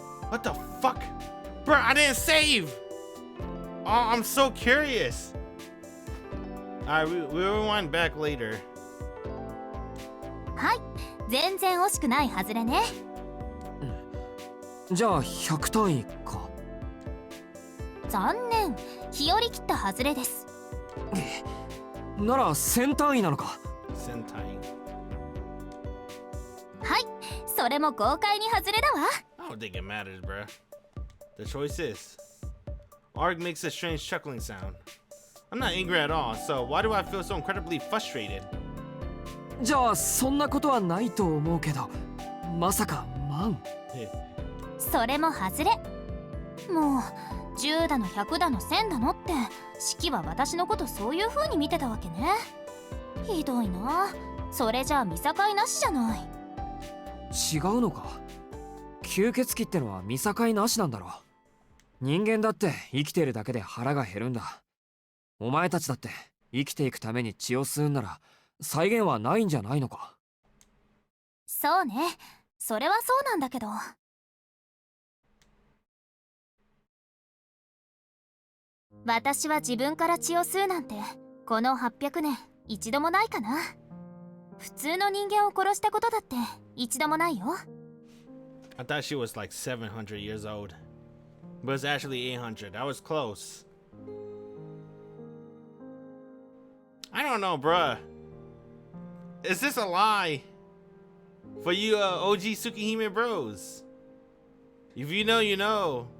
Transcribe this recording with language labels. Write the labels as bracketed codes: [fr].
[en] What the fuck? Bro, I didn't save! Oh, I'm so curious. Alright, we'll rewind back later. [ja] はい、全然惜しくないはずれね。じゃあ100単位か。残念、日和切ったはずれです。なら1000単位なのか。 1000単位。はい、それも豪快に外れだわ。 [en] I don't think it matters, bruh. The choice is. Arg makes a strange chuckling sound. I'm not angry at all, so why do I feel so incredibly frustrated? [ja] じゃあそんなことはないと思うけど、まさか万。それも外れ。もう10だの100だの1000だのって式は私のことそういう風に見てたわけね。ひどいな。それじゃあ見境なしじゃない。違うのか。吸血鬼ってのは見境なしなんだろう。人間だって生きてるだけで腹が減るんだ。お前たちだって生きていくために血を吸うんなら際限はないんじゃないのか。そうね、それはそうなんだけど。私は自分から血を吸うなんてこの800年一度もないかな。普通の人間を殺したことだって一度もないよ。 [en] I thought she was like 700 years old. But it's actually 800. I was close. I don't know, bruh. Is this a lie? For you OG Tsukihime bros. If you know, you know.